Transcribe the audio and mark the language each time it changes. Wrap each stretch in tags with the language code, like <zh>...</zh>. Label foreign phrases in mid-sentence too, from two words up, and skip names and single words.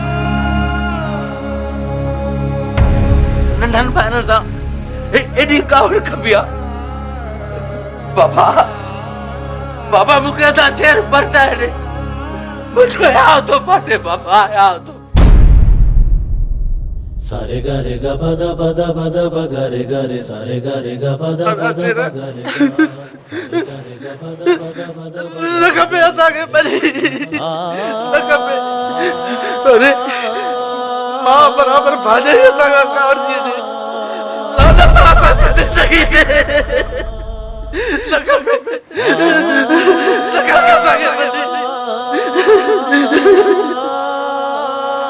<sd>नंढनि भाइरनि सां एॾी कावड़ खपी आहे। बाबा, बाबा मूंखे त शेर परचाए ॾे, मुंहिंजो आया थो पाटे। बाबा आया थो। सारे गा रे गा प दा प दा प दा प गा रे गा रे सारे गा रे गा प दा प दा प गा रे गा सारे गा रे गा प दा प दा प दा प न खपे असांखे भली, न खपे। अरे मां बराबर भाॼे असांखां कावड़ थी अचे। लानत असांजी ज़िंदगी ते। न खपे, न खपे असांखे भली।</sd>